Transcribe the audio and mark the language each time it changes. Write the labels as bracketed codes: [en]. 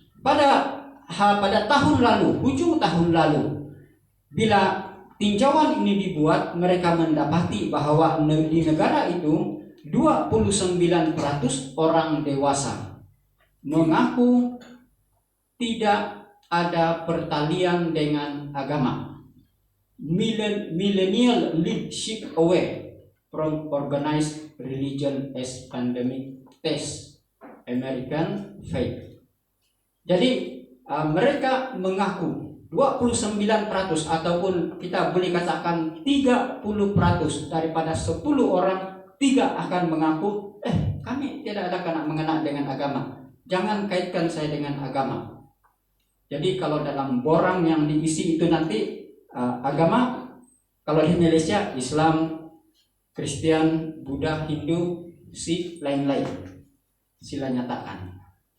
[ms] Pada tahun lalu, ujung tahun lalu, bila tinjauan ini dibuat, mereka mendapati bahwa di negara itu 29% orang dewasa mengaku tidak ada pertalian dengan agama. [en] Millennial leadership away from organized religion as pandemic test American faith. [ms] Jadi mereka mengaku 29% ataupun kita boleh katakan 30% daripada 10 orang, 3 akan mengaku kami tidak ada kena mengena dengan agama. Jangan kaitkan saya dengan agama. Jadi kalau dalam borang yang diisi itu nanti agama, kalau di Malaysia Islam, Kristen, Buddha, Hindu, Sikh, lain-lain sila nyatakan.